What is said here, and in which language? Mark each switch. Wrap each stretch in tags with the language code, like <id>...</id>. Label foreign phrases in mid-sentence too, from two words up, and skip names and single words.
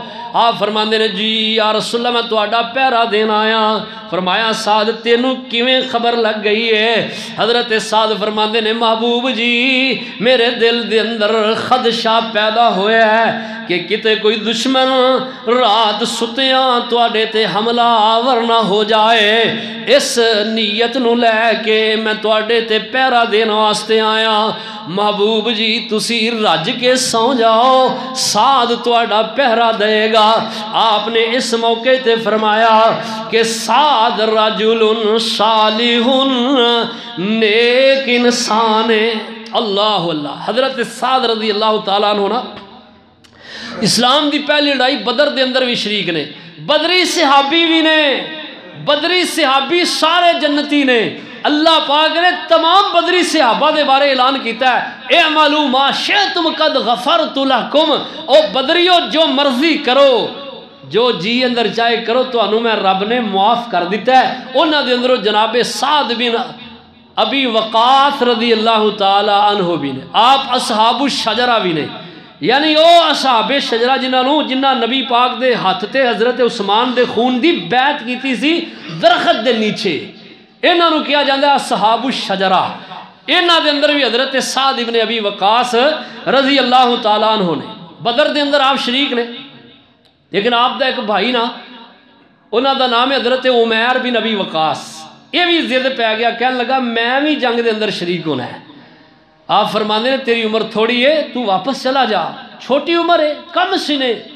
<pa>آپ فرماندے نے جی</pa> <ar>یا رسول اللہ</ar> <pa>میں تہاڈا پہرا دین آیا. فرمایا سعد تینوں کیویں خبر لگ گئی ہے؟ حضرت سعد فرماندے نے محبوب جی میرے دل دے اندر خدشہ پیدا ہویا ہے کہ کتے کوئی دشمن رات ستیاں تواڈے تے حملہ آور نہ ہو جائے. اس نیت نو لے کے میں تواڈے تے پہرا دین واسطے آیا. محبوب جی تسی رج کے سو جاؤ سعد تواڈا پہرا دے گا. آپ نے اس موقع تے فرمایا کہ سعد</pa> <ar>رجل صالح</ar> <pa>نیک انسان ہے. اللہ اللہ. حضرت سعد</pa> <ar>رضی اللہ تعالیٰ عنہ</ar> <pa>نا اسلام دی پہلی لڑائی بدر دے اندر بھی شریک نے. بدری صحابی بھی نے. بدری صحابی سارے جنتی نے. اللہ پاک نے تمام بدری صحابہ دے بارے اعلان کیتا ہے</pa> <ar>اعملوا ما شئتم قد غفرت لکم.</ar> <pa>او بدریو جو مرضی کرو جو جی اندر چاہے کرو تو انہوں میں رب نے معاف کر دیتا ہے. انہاں دے اندروں جناب سعد بن ابی وقاص</pa> <ar>رضی اللہ تعالی عنہ</ar> <pa>بھی نے. آپ اصحاب الشجرہ بھی نے یعنی او اصحاب شجرہ جنہاں نبی پاک دے ہاتھ تے حضرت عثمان دے خون دی بیعت کیتی سی درخت دے نیچے. انہاں نو کیا جاندا ہے اصحاب الشجرہ. انہاں دے اندر بھی حضرت سعد ابن ابی وقاص</pa> <ar>رضی اللہ تعالیٰ عنہ</ar> <pa>نے. بدر دے اندر آپ شریک نے لیکن آپ دا ایک بھائی نا انہاں دا نام ہے حضرت عمیر بن ابی وقاص. یہ بھی ضد پہ گیا کہنے لگا میں بھی جنگ دے اندر شریک ہونا ہے. آپ فرماندے نے تیری عمر تھوڑی ہے تو واپس چلا جا چھوٹی عمر ہے کم سنے.</pa>